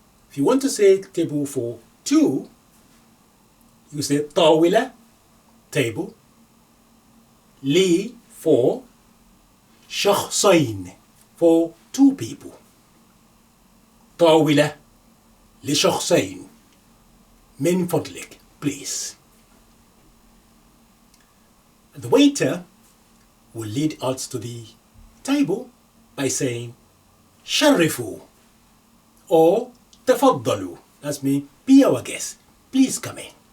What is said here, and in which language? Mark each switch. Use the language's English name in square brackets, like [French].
[English] If you want to say table for two, you say طاولة, table. لي, for. شخصين, for two people. [Arabic] طاولة لشخصين. من فضلك, please. [English] The waiter will lead us to the table by saying شرفوا or تفضلوا. That's mean be our guest, please come in.